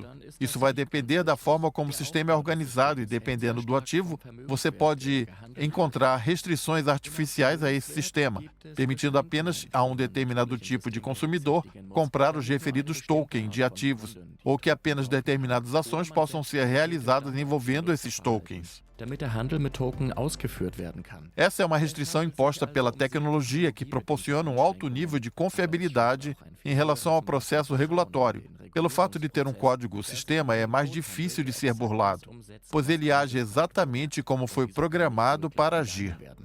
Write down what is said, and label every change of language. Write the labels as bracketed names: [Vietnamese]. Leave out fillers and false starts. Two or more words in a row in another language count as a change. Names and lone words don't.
[Portuguese] Isso vai depender da forma como o sistema é organizado e, dependendo do ativo, você pode encontrar restrições artificiais a esse sistema, permitindo apenas a um determinado tipo de consumidor comprar os referidos tokens de ativos, ou que apenas determinadas ações possam ser realizadas envolvendo esses tokens. [German] Damit der Handel mit Token ausgeführt werden kann. [Portuguese] Essa é uma restrição imposta pela tecnologia que proporciona um alto nível de confiabilidade em relação ao processo regulatório. Pelo fato de ter um código, o sistema é mais difícil de ser burlado, pois ele age exatamente como foi programado para agir.